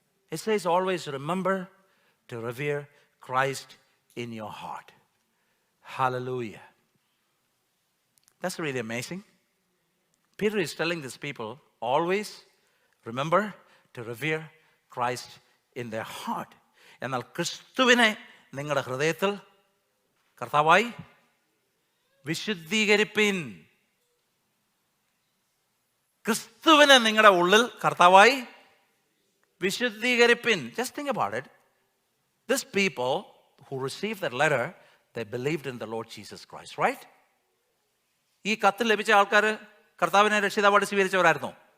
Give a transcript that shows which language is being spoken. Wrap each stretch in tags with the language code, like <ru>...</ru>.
<en>It says always remember to revere Christ in your heart. Hallelujah. That's really amazing. Peter is telling these people, always remember to revere Christ in their heart.</en> <ml>എന്നാൽ ക്രിസ്തുവിനെ നിങ്ങളുടെ ഹൃദയത്തിൽ കർത്താവായി വിശുദ്ധീകരിപ്പിൻ. ക്രിസ്തുവിനെ നിങ്ങളുടെ ഉള്ളിൽ കർത്താവായി വിശുദ്ധീകരിപ്പിൻ.</ml> <en>Just think about it. These people who received that letter, they believed in the Lord Jesus Christ, right?</en> <ml>ഈ കത്ത് ലഭിച്ച ആൾക്കാർ കർത്താവിനെ രക്ഷിതാവായിട്ട് സ്വീകരിച്ചവരായിരുന്നോ?</ml>